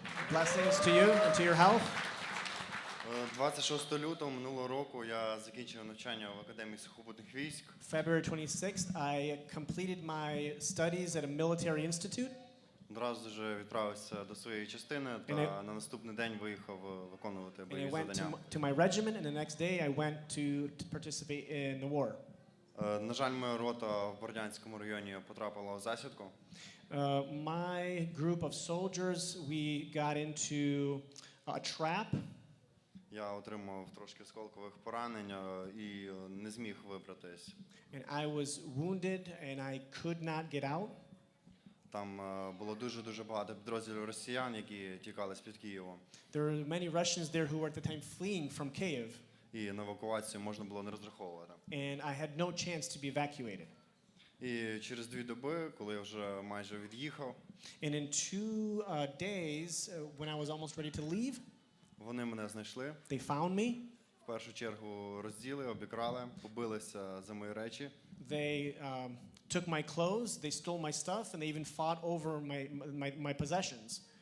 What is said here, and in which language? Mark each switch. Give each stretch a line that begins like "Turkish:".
English: Blessings to you and to your health.
Ukrainian: 26 лютого минулого року я закінчив навчання в Академії сухопутних військ.
English: February 26th, I completed my studies at a military institute.
Ukrainian: Одразу ж відправився до своєї частини та на наступний день виїхав виконувати
English: And I
Ukrainian: бойові
English: went
Ukrainian: завдання.
English: to my regiment, and the next day I went to participate in the war.
Ukrainian: На жаль, моя рота в Бордянському районі потрапила в засідку.
English: My group of soldiers, we got into a trap.
Ukrainian: Я отримав трошки осколкових поранень і не зміг вибратись.
English: And I was wounded, and I could not get out.
Ukrainian: Там було дуже багато підрозділів росіян, які тікали з-під Києва.
English: There were many Russians there who were at the time fleeing from Kyiv,
Ukrainian: І на евакуацію можна було не розраховувати.
English: and I had no chance to be evacuated.
Ukrainian: І через 2 доби, коли я вже майже від'їхав,
English: And in 2 days, when I was almost ready to leave,
Ukrainian: вони мене знайшли.
English: they found me.
Ukrainian: В першу чергу розділи, обікрали, побилися за мої речі.
English: They took my clothes, they stole my stuff, and they even fought over my possessions.